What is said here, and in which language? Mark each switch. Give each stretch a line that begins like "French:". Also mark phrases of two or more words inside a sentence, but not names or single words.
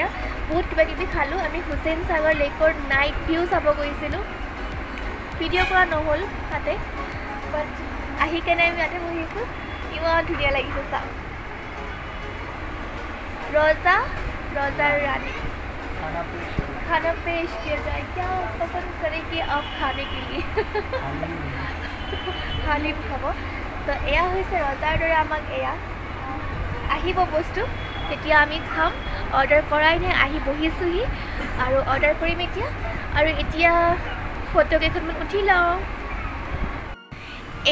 Assamese: বহুত কিবাকিবি খালোঁ। আমি হুছেইন সাগৰ লেকৰ
English: night view
Assamese: চাব গৈছিলোঁ, ভিডিঅ' কৰা নহ'ল তাতে, বাট আহি কেনে আমি ইয়াতে বহিছোঁ। ইমান ধুনীয়া লাগিছে চাওক, ৰজাৰ ৰাণী
Hindi: खाना पेश किया जाए। क्या पसंद करेंगे आप खाने के लिए?
Assamese: হালিম খাব। তো এয়া হৈছে ৰজাৰ দৰে আমাক এয়া আহিব বস্তু, তেতিয়া আমি খাম। অৰ্ডাৰ কৰাই নাই, আহি বহিছোঁহি, আৰু অৰ্ডাৰ কৰিম এতিয়া। আৰু এতিয়া ফটো কেইখনমান উঠি লওঁ।